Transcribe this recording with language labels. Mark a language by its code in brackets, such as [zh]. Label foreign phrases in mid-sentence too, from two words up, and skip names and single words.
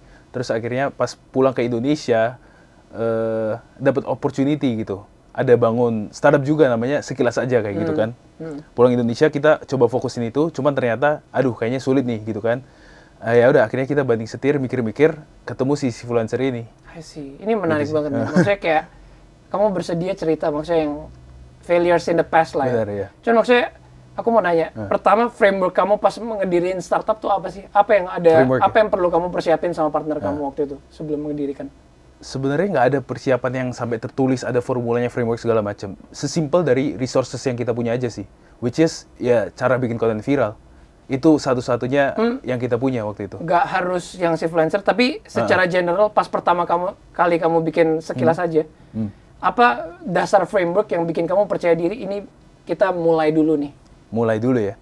[id] Terus akhirnya pas pulang ke Indonesia dapat opportunity gitu. Ada bangun startup juga namanya Sekilas Aja kayak gitu kan. Pulang Indonesia kita coba fokusin itu, cuman ternyata aduh kayaknya sulit nih gitu kan. Ya udah akhirnya kita banding setir mikir-mikir ketemu si Sifluencer ini. [en] I see. [id] Ini menarik banget nih. Maksudnya kayak kamu bersedia cerita maksudnya yang [en] failures in the past [id] lah ya. Benar, ya. Cuman maksudnya aku mau nanya, pertama framework kamu pas ngediriin startup tuh apa sih? Apa yang perlu kamu persiapin sama partner kamu waktu itu sebelum mendirikan? Sebenarnya nggak ada persiapan yang sampai tertulis, ada formulanya, framework segala macam. Sesimpel dari resources yang kita punya aja sih. Which is ya cara bikin konten viral. Itu satu-satunya yang kita punya waktu itu. Nggak harus yang Sifluencer, tapi secara general pas pertama kali kamu bikin Sekilas Aja, apa dasar framework yang bikin kamu percaya diri ini kita mulai dulu nih? Mulai dulu ya?